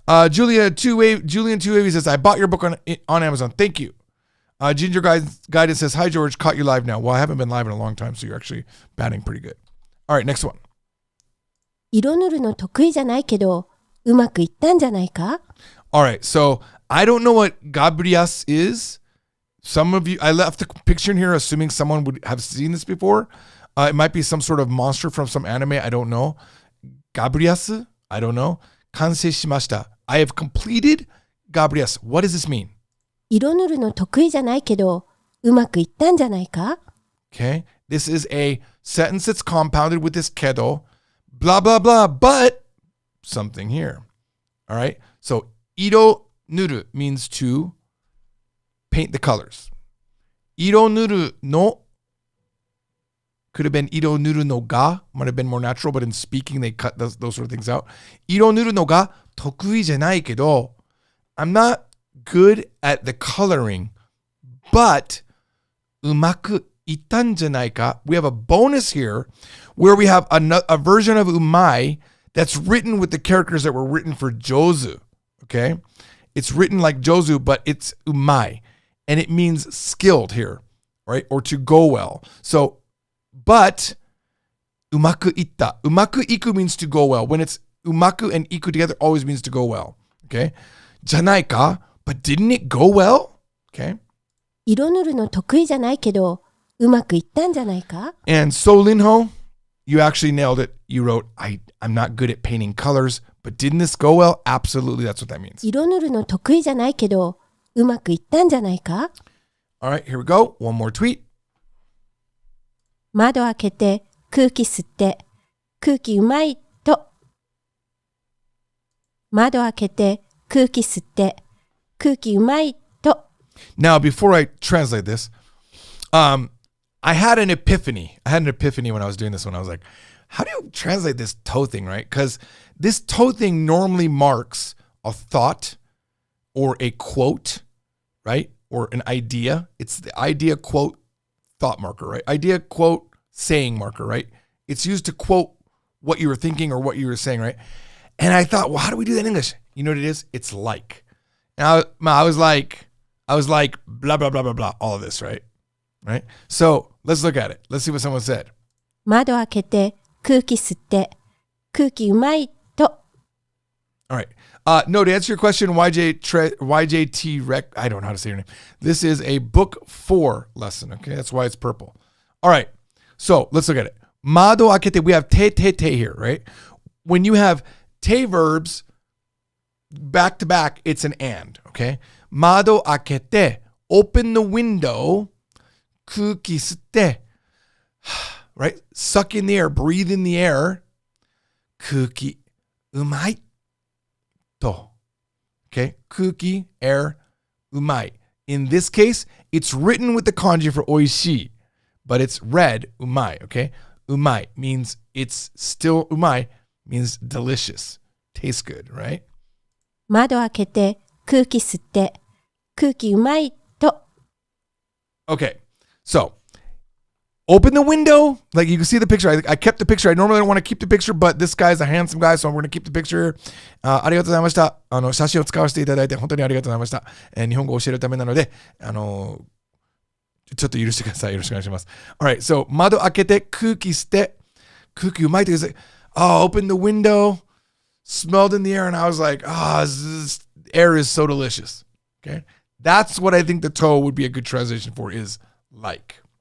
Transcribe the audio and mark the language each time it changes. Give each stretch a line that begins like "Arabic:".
English: Julian 2Wavy says, I bought your book on Amazon. Thank you. Ginger Guidance says, hi, George. Caught you live now. Well, I haven't been live in a long time, so you're actually batting pretty good. All right, next one.
Japanese: 色塗るの得意じゃないけど、うまくいったんじゃないか?
English: All right, so I don't know what Gabrias is. Some of you, I left a picture in here assuming someone would have seen this before. It might be some sort of monster from some anime. I don't know. Gabrias? I don't know.
Japanese: Kansei shimashita.
English: I have completed Gabrias. What does this mean?
Japanese: 色塗るの得意じゃないけど、うまくいったんじゃないか?
English: Okay. This is a sentence that's compounded with this kedo. Blah, blah, blah. But something here. All right. So, Ido Nuru means to paint the colors. Ido Nuru no could have been Ido Nuru no ga. Might have been more natural, but in speaking, they cut those sort of things out.
Japanese: Ido Nuru no ga tokui janai kedo.
English: I'm not good at the coloring, but
Japanese: umaku ittan janai ka.
English: We have a bonus here where we have a version of umai that's written with the characters that were written for Jozu. Okay? It's written like Jozu, but it's umai. And it means skilled here, right? Or to go well. So, but umaku itta. Umaku iku means to go well. When it's umaku and iku together, always means to go well. Okay?
Japanese: Janai ka,
English: but didn't it go well? Okay?
Japanese: 色塗るの得意じゃないけど、うまくいったんじゃないか?
English: And So Linho, you actually nailed it. You wrote, I'm not good at painting colors, but didn't this go well? Absolutely, that's what that means.
Japanese: 色塗るの得意じゃないけど、うまくいったんじゃないか?
English: All right, here we go. One more tweet.
Japanese: 窓開けて空気吸って空気うまいと。窓開けて空気吸って空気うまいと。
English: Now, before I translate this, I had an epiphany. When I was doing this one. I was like, how do you translate this toe thing, right? Because this toe thing normally marks a thought or a quote, right? Or an idea. It's the idea, quote, thought marker, right? Idea, quote, saying marker, right? It's used to quote what you were thinking or what you were saying, right? And I thought, well, how do we do that in English? You know what it is? It's like. And I was like, blah, blah, blah, blah, blah, all of this, right? right? So let's look at it. Let's see what someone said. 窓開けて空気吸って空気うまいと All right. No, to answer your question, YJT Rec, I don't know how to say your name. This is a book 4 lesson, okay? That's why it's purple. All right. So let's look at it.
Japanese: Mado akete,
English: we have te here, right? When you have te verbs back to back, it's an and, okay?
Japanese: Mado akete,
English: open the window,
Japanese: kuki sutte,
English: right? Suck in the air, breathe in the air,
Japanese: kuki umai.
English: Okay, kuki, air, umai. In this case, it's written with the kanji for oishi, but it's read umai, okay? Umai means it's still umai, means delicious, tastes good, right? 窓開けて空気吸って空気うまいと Okay, so open the window. Like you can see the picture. I kept the picture. I normally don't want to keep the picture, but this guy's a handsome guy, so I'm going to keep the picture.
Japanese: ありがとうございました。写真を使わせていただいて本当にありがとうございました。日本語を教えるためなので、ちょっと許してください。よろしくお願いします。
English: All right, so
Japanese: 窓開けて空気吸って空気うまいって言って、
English: open the window, smelled in the air, and I was like, this air is so delicious. Okay, that's what I think the toe would be a good translation for is like.